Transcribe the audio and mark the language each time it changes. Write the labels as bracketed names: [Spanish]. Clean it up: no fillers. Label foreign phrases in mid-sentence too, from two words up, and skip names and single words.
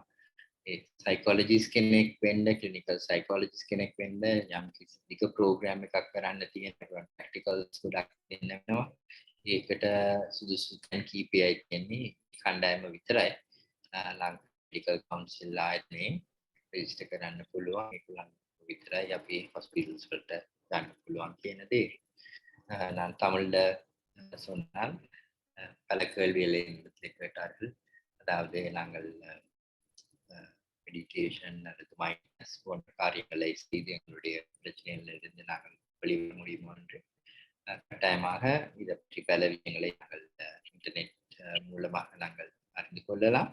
[Sinhala] ඒ සයිකොලොජිස්ට් කෙනෙක් වෙන්න, [English] clinical psychologist [Sinhala] කෙනෙක් වෙන්න යම් කිසි දිග ප්‍රෝග්‍රෑම් එකක් කරන්න තියෙනවා. ප්‍රැක්ටිකල්ස් ගොඩක් දෙන්න වෙනවා. ඒකට සුදුසු තැන් කීපයයි කියන්නේ කණ්ඩායම විතරයි. ලංකා කවුන්සිල් ආයතනයේ රෙජිස්ටර් කරන්න පුළුවන්. ඒගොල්ලන් විතරයි අපි හොස්පිටල්ස් වලට ගන්න පුළුවන් කියන දේ. [Tamil] நான் தமிழ்ல சொன்னால் பல கேள்விகளை கேட்டார்கள். அதாவது நாங்கள் மெடிடேஷன் அல்லது மைண்ட்னஸ் போன்ற காரியங்களை செய்து எங்களுடைய பிரச்சனைகளிலிருந்து நாங்கள் வெளிவர முடியுமா என்று கட்டாயமாக இதை பற்றி பல விஷயங்களை நாங்கள் இன்டர்நெட் மூலமாக நாங்கள் அறிந்து கொள்ளலாம்.